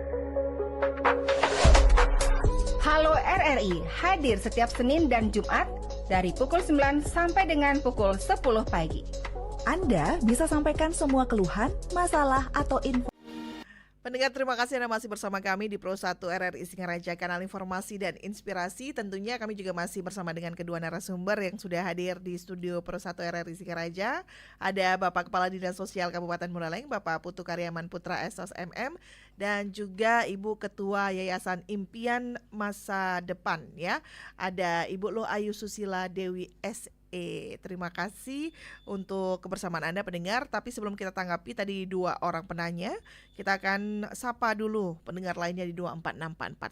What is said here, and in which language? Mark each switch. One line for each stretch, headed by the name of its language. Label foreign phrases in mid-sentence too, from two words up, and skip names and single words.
Indonesian: Halo RRI hadir setiap Senin dan Jumat dari pukul 9 sampai dengan pukul 10 pagi. Anda bisa sampaikan semua keluhan, masalah, atau info. Pendengar, terima kasih Anda masih bersama kami di Pro 1 RRI Singaraja, kanal informasi dan inspirasi. Tentunya kami juga masih bersama dengan kedua narasumber yang sudah hadir di studio Pro 1 RRI Singaraja. Ada Bapak Kepala Dinas Sosial Kabupaten Buleleng, Bapak Putu Karyaman Putra SOS MM, dan juga Ibu Ketua Yayasan Impian Masa Depan ya. Ada Ibu Loh Ayu Susila Dewi SE. Terima kasih untuk kebersamaan Anda pendengar. Tapi sebelum kita tanggapi tadi dua orang penanya, kita akan sapa dulu pendengar lainnya di 24644.